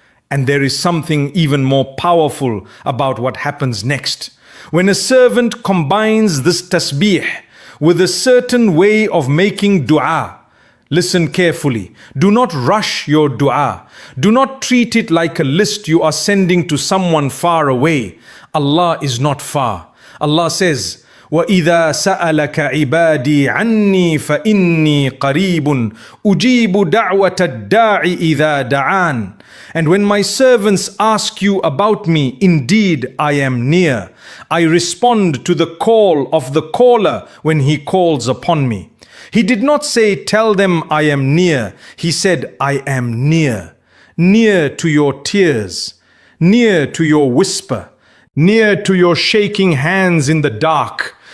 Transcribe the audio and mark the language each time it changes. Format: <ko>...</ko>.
<en>And there is something even more powerful about what happens next. when a servant combines this tasbih with a certain way of making dua, listen carefully. Do not rush your dua. Do not treat it like a list you are sending to someone far away. Allah is not far. Allah says,</en> <ar>وَإِذَا سَأَلَكَ عِبَادِي عَنِّي فَإِنِّي قَرِيبٌ أُجِيبُ دَعْوَةَ الدَّاعِ إِذَا دَعَانِ.</ar> <en>And when my servants ask you about me, indeed I am near. I respond to the call of the caller when he calls upon me. He did not say, tell them I am near. He said, I am near. Near to your tears, near to your whisper, near to your shaking hands in the dark.</en>